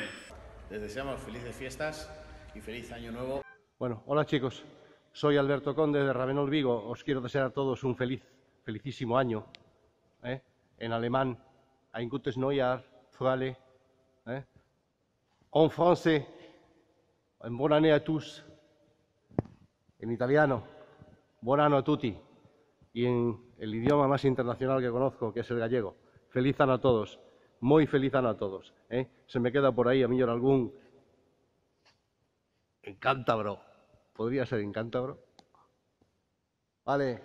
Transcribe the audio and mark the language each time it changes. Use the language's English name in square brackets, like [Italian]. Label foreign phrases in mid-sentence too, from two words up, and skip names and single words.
[Spanish] Les deseamos felices fiestas y feliz año nuevo. Bueno, hola chicos, soy Alberto Conde de Ravenol Vigo. Os quiero desear a todos un felicísimo año. En alemán, [German] ein gutes Neujahr, [Spanish] Frale. En francés, [Italian] un buon anno a tous. [Spanish] En italiano, [Italian] buon anno a tutti. [Spanish] Y en el idioma más internacional que conozco, que es el gallego, feliz año a todos. Muy feliz año a todos. Se me queda por ahí a mí algún en cántabro. ¿Podría ser en cántabro? Vale.